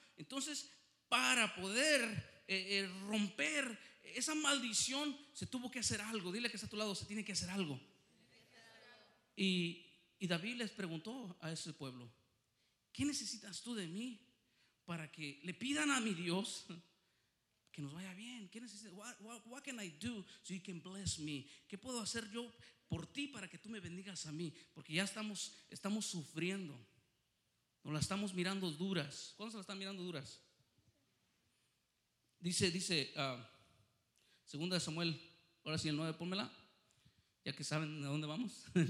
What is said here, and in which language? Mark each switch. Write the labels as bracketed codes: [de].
[es] Entonces para poder romper esa maldición se tuvo que hacer algo. Dile que está a tu lado, se tiene que hacer algo. Y David les preguntó a ese pueblo, ¿qué necesitas tú de mí para que le pidan a mi Dios que nos vaya bien? ¿Qué necesitas? [en] What can I do so you can bless me? [es] ¿Qué puedo hacer yo por ti para que tú me bendigas a mí? Porque ya estamos sufriendo, nos la estamos mirando duras. ¿Cuándo se la están mirando duras? Dice Segunda de Samuel, ahora sí el 9, pónmela, ya que saben a dónde vamos.